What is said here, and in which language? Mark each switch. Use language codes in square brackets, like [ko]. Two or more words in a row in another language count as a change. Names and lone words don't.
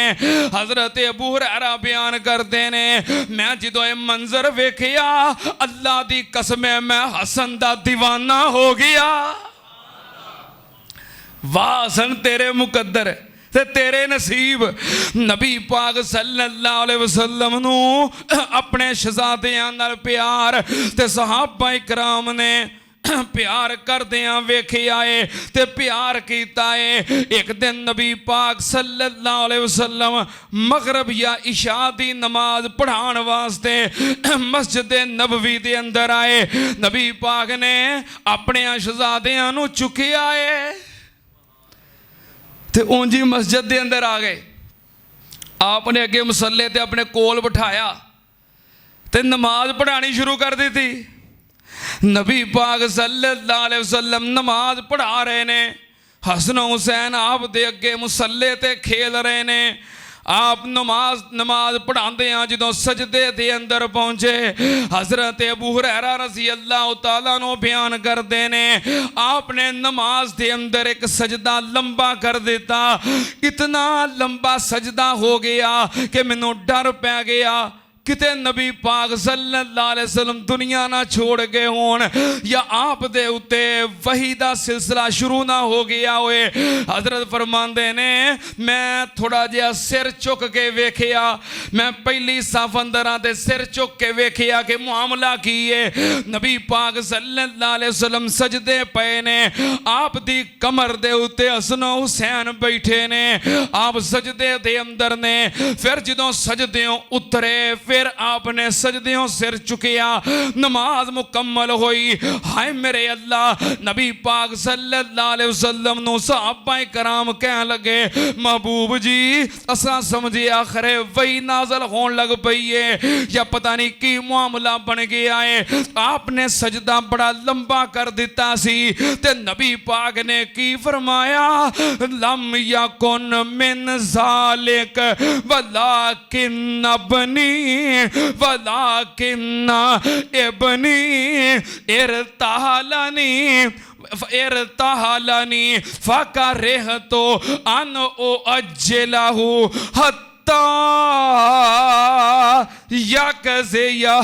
[pa] حضرت ابو ہریرہ بیان کرتے نے میں جدوں یے منظر ویکھیا اللہ دی قسم ہے میں حسن دا دیوانہ ہو گیا. واہ حسن تیرے مقدر تے تیرے نصیب. نبی پاک [ar] صلى الله عليه وسلم [pa] نوں اپنے شہزادیاں نال پیار تے صحابہ اکرام نے پیار کردیاں ویکھیا ہے تے پیار کیتا ہے. اک دن نبی پاک [ar] صلى الله عليه وسلم [pa] مغرب یا عشاء دی نماز پڑھانے واسطے مسجد نبوی دے اندر آئے. نبی پاک نے اپنے شہزادیاں نوں چکیا ہے تے اونجی مسجد دے اندر آ گئے. آپ نے اگے مصلے تے اپنے کول بٹھایا تے نماز پڑھانی شروع کر دی تھی. نبی پاک [ar] صلى الله عليه وسلم [pa] نماز پڑھا رہے نے. حسن حسین آپ دے اگے مصلے تے کھیل رہے نے. [ur] آپ نماز پڑھاتے ہیں [pa] جو سجدے دے اندر پہنچے حضرت ابو ہریرہ [ar] رضي الله تعالى [pa] نوں بیان کرتے نے آپ نے نماز دے اندر اک سجدہ لمبا کر دتا. اتنا لمبا سجدہ ہو گیا کہ مینوں ڈر پے گیا کتے نبی پاک [ar] صلى الله عليه وسلم [pa] دنیا نہ چھوڑ گئے ہون یا آپ دے اتے وحی دا سلسلہ شروع نہ ہو گیا ہوئے. حضرت فرماندے نے میں تھوڑا جیہا سر چک کے ویکھیا. میں پہلی صف اندر تے سر چک کے ویکھیا کہ معاملہ کی ہے. نبی پاک [ar] صلى الله عليه وسلم [pa] سجدے پے نے. آپ دی کمر دے اتے حسن حسین بیٹھے نے. آپ سجدے دے اندر نے. پھر جدوں سجدیوں اترے پھر آپ نے سجدیوں سر چکیا. نماز مکمل ہوئی۔ ہائے میرے اللہ نبی پاک [ar] صلى الله عليه وسلم [pa] نوں صحابہ کرام کہن لگے محبوب جی اساں سمجھے آخر وحی نازل ہونے لگ پئی ہے یا پتا نہیں کی معاملہ بن گیا ہے. آپ نے سجدہ بڑا لمبا کر دتا سی تے نبی پاک نے کی فرمایا [ar] لم يكن من ذلك ولكن ابني ولكنّ ابني ارتحلني فكرهت أن أعجله حتى يقضي